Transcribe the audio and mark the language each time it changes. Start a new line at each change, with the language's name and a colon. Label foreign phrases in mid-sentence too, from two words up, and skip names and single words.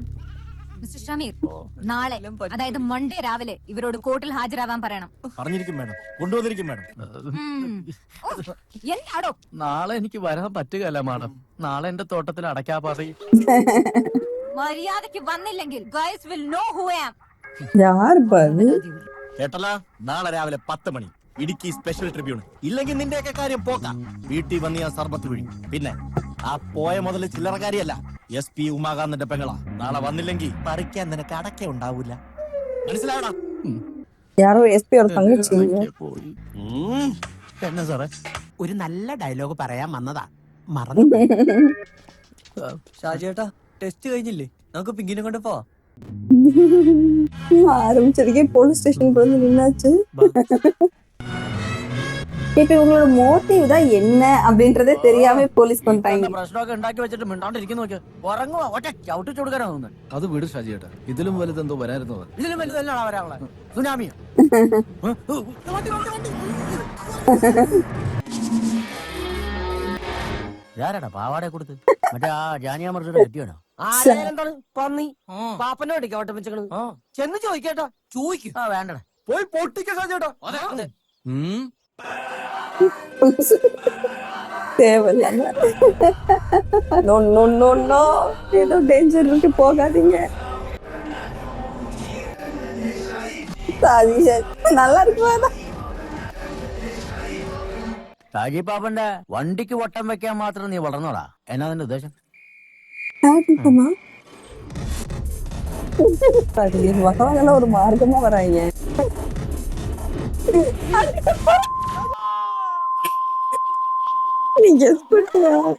Malayalam: മിസ്റ്റർ ഷമീർ, നാളെ അതായത് മൺഡേ രാവിലെ ഇവരോട് കോർട്ടിൽ ഹാജരാവാൻ പറയണം. പറഞ്ഞിരിക്കും മാഡം, കൊണ്ടുവന്നിരിക്കും മാഡം. എന്താടോ? നാളെ എനിക്ക് വരാൻ പറ്റുകയല്ല മാഡം. നാളെ എന്റെ തോട്ടത്തിൽ അടയ്ക്കാ പറയും. മര്യാദക്ക് വന്നില്ലെങ്കിൽ
English: guys will know who I am.
Malayalam: കേട്ടല്ലോ, നാളെ രാവിലെ 10 മണി ഇടുക്കി
English: special tribune.
Malayalam: ഇല്ലെങ്കിൽ നിന്റെയൊക്കെ കാര്യം പോക്കാം. വീട്ടിൽ വന്ന് ഞാൻ സർബത്ത് വിഴും. പിന്നെ ആ പോയ മുതൽ ചില്ലറക്കാരിയല്ല, SP ഉമാകാന്തിന്റെ പെങ്ങളാ. നാളെ വന്നില്ലെങ്കിൽ പറിക്കാൻ നിനക്ക് അടക്ക ഉണ്ടാവൂല. മനസ്സിലാവണം?
Tamil: யாரோ SP ஒரு தங்கச்சி.
Malayalam: എന്നാ സാറേ, ഒരു നല്ല ഡയലോഗ് പറയാൻ വന്നതാ, മറന്നു. ഷാജേട്ടാ, ടെസ്റ്റ് കഴിഞ്ഞില്ലേ? നമുക്ക് പിങ്കിനെ കൊണ്ട് പോവാം.
Tamil: ஆரம்பிச்சிருக்கேன். போலீஸ் ஸ்டேஷன் போய் நின்னாச்சு. இப்ப இவங்களோட மோட்டிவ் தான் என்ன அப்படின்றதே தெரியாம போலീസ് കൊണ്ടായി.
Malayalam: പ്രശ്നമൊക്കെ ഉണ്ടാക്കി വെച്ചിട്ട് മിണ്ടാണ്ടിരിക്കുന്നു നോക്കിയാ. ഉറങ്ങുവാ, ഒറ്റ ചവിട്ടി കൊടുക്കാനാ തോന്നുന്നത്. അത് വിട് ഷാജിയേട്ടാ, ഇതിലും വലുതെന്തോ വരായിരുന്നു. ഇതിലും വലുതല്ലാണ് വരാനുള്ളത്. സുനാമിയോ? ആരാടാ പാവാടെ കൊടുത്ത്? മറ്റേ ആ ജാനിയാമർജിയുടെ കെട്ടിയാണോ? എന്താണ് പന്നി പാപ്പന്റെ വേണ്ടിക്ക് ഓട്ടം വെച്ചേക്കണ്? ചെന്ന് ചോദിക്കേട്ടാ. ചോദിക്കും. ആ വേണ്ടടാ, പോയി പൊട്ടിക്ക ഷാജിയേട്ടാ.
Tamil: தேவையில்ல.
English: no no no no,
Tamil: ஏதோ டேஞ்சர் இருக்கு, போகாதீங்க. நல்லா இருக்குமா?
Malayalam: ഷാജി പാപ്പന്റെ വണ്ടിക്ക് വട്ടം വെക്കാൻ മാത്രം നീ വളർന്നോടാ. എന്നാ നിന്റെ ഉദ്ദേശം?
Tamil: வகவகல ஒரு மார்க்கமா வராங்க. நீ கெஸ் பண்ணியா?